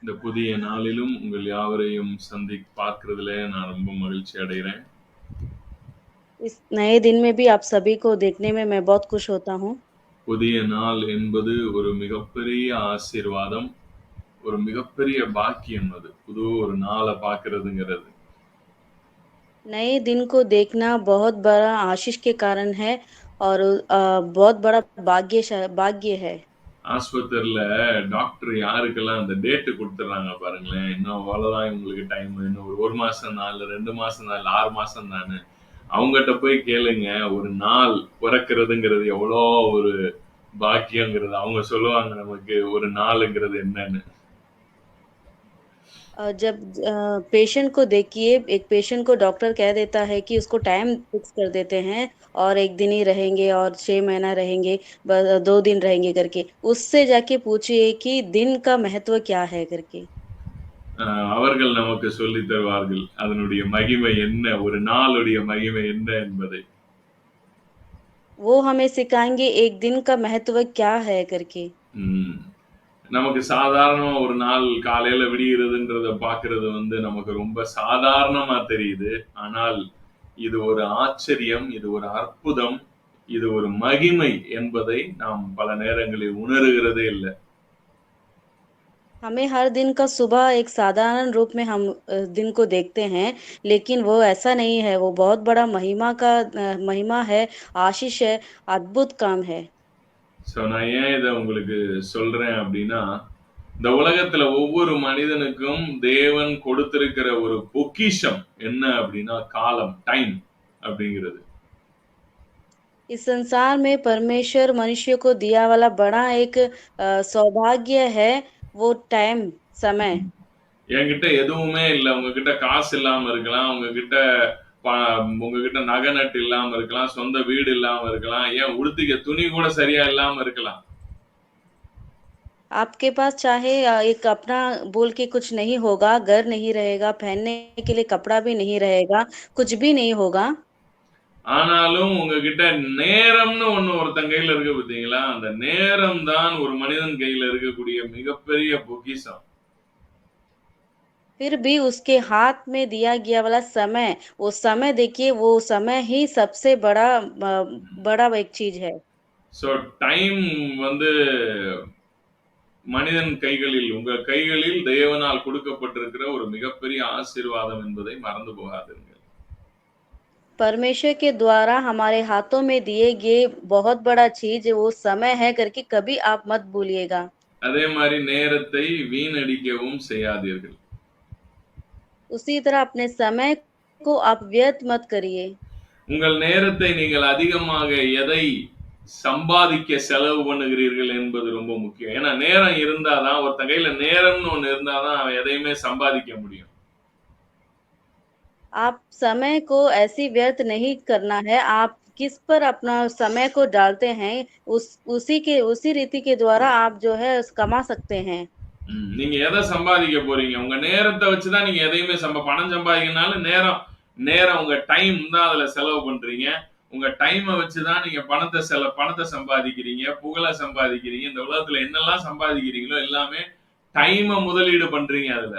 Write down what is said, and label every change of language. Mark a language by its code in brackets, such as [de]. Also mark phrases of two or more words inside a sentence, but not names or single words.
[ta] இந்த புதிய நாளிலும் உங்கள் யாவரையும் பார்க்கிறதுல நான் ரொம்ப மகிழ்ச்சி அடைகிறேன். [hi] इस नए दिन में भी आप सभी को देखने में मैं बहुत खुश होता हूँ। [ta] புதிய நாள் என்பது ஒரு மிகப்பெரிய ஆசீர்வாதம். ஒரு மிகப்பெரிய பாக்கியம் அது. புது ஒரு நாள பார்க்கிறதுங்கிறது. [hi] नए दिन को देखना बहुत बड़ा आशीष के कारण है और बहुत बड़ा भाग्य है। [ta] ஆஸ்பத்திரில டாக்டர் யாருக்கெல்லாம் அந்த டேட் குடுத்துடுறாங்க பாருங்களேன். இன்னும் அவ்வளவுதான் உங்களுக்கு டைம். இன்னும் ஒரு 1 மாசம் தான், இல்ல 2 மாசம் தான், இல்ல 6 மாசம் தான்னு. அவங்கட்ட போய் கேளுங்க. ஒரு நாள் பிறக்கிறதுங்கிறது எவ்வளோ ஒரு பாக்கியங்கிறது. அவங்க சொல்லுவாங்க நமக்கு ஒரு நாளுங்கிறது என்னன்னு. [hi] जब पेशेंट को देखिए, एक पेशेंट को डॉक्टर कह देता है कि उसको [en] time fix [hi] कर देते हैं और 1 दिन ही रहेंगे और 6 महीना रहेंगे, 2 दिन रहेंगे करके। उससे जाके पूछिए कि दिन का महत्व क्या है करके। [ta] அவர்கள் நமக்கு சொல்லித் தருவார்கள். அதனுடைய மகிமை என்ன? ஒரு நாளுடைய மகிமை என்ன என்பதை. [hi] वो हमें सिखाएँगे 1 दिन का महत्व क्या है करके। ம். [ta] நமக்கு சாதாரணமா ஒரு நாள் காலையில விடியறதுன்றத பார்க்கிறது நமக்கு ரொம்ப சாதாரணமா தெரியுது. ஆனால் இது ஒரு ஆச்சரியம், இது ஒரு அற்புதம், இது ஒரு மகிமை என்பதை நாம் பல நேரங்களில் உணருகிறதே இல்ல. [hi] हमें हर दिन का सुबह एक साधारण रूप में हम दिन को देखते हैं, लेकिन वो ऐसा नहीं है, वो बहुत बड़ा महिमा है, आशीष है, अद्भुत काम है। [ta] நான் ஏன் இத உங்களுக்கு சொல்றேன் அப்டின்னா, இந்த உலகத்துல ஒவ்வொரு மனிதனுக்கும் தேவன் கொடுத்திருக்கிற ஒரு பொக்கிஷம் என்ன அப்டின்னா, காலம், டைம் அப்டிங்கிறது. [hi] इस संसार में परमेश्वर मनुष्य को दिया वाला बड़ा एक सौभाग्य है, वो टाइम, समय। [ta] என்கிட்ட எதுவுமே இல்ல. உங்ககிட்ட காசு இல்லாம இருக்கலாம். ப உங்ககிட்ட நகை நட்டு இல்லாம இருக்கலாம். சொந்த வீடு இல்லாம இருக்கலாம். ஏன் உடுத்திக்க துணி கூட சரியா இல்லாம இருக்கலாம். [hi] आपके पास चाहे एक अपना बोल के कुछ नहीं होगा, घर नहीं रहेगा, पहनने के लिए कपड़ा भी नहीं रहेगा, कुछ भी नहीं होगा। [ta] ஆனாலும் உங்ககிட்ட நேரம்னு ஒண்ணு ஒருத்தன் கையில இருக்கு பார்த்தீங்களா? அந்த நேரம் தான் ஒரு மனிதன் கையில இருக்கக்கூடிய மிகப்பெரிய பொக்கிஷம். [hi] फिर भी उसके हाथ में दिया गया वाला समय, वो समय देखिए वो समय ही सबसे बड़ा एक चीज़ है। [en] so time [ta] வந்து மனிதன் கைகளில், உங்க கைகளில் தேவனால் கொடுக்கப்பட்டிருக்கிற ஒரு மிகப்பெரிய ஆசீர்வாதம் என்பதை மறந்து போகாதீர்கள். [hi] परमेश्वर के द्वारा हमारे हाथों में दिए गए बहुत बड़ा चीज़ वो समय है करके कभी आप मत भूलिएगा। [ta] அதே மாரி நேரத்தை வீணடிக்கவும் செய்யாதீர்கள். [hi] उसी तरह अपने समय को आप व्यर्थ मत करिए। [ta] உங்கள் நேரத்தை நீங்கள் அதிகமாக எதை சம்பாதிக்க செலவு பண்ணுகிறீர்கள் என்பது ரொம்ப முக்கியம். ஏன்னா நேரம் இருந்தா தான் ஒருத்தன் கையில நேரம்னு ஒண்ணு இருந்தா தான் அவன் எதையுமே சம்பாதிக்க முடியும். [hi] आप समय को ऐसे व्यर्थ नहीं करना है, आप किस पर अपना समय को डालते हैं, उसी रीति के द्वारा आप जो है कमा सकते हैं। [ta] நீங்க எத சம்பாதிக்க போறீங்க? உங்க நேரத்த வச்சு தான் நீங்க எதையுமே பணம் சம்பாதிக்கணும்னாலும் நேரம் நேரம் உங்க டைம் தான் அதுல செலவு பண்றீங்க. உங்க டைம வச்சு தான் நீங்க பணத்த சம்பாதிக்கிறீங்க, புகழ சம்பாதிக்கிறீங்க. இந்த உலகத்துல என்னெல்லாம் சம்பாதிக்கிறீங்களோ எல்லாமே டைம முதலீடு பண்றீங்க அதுல.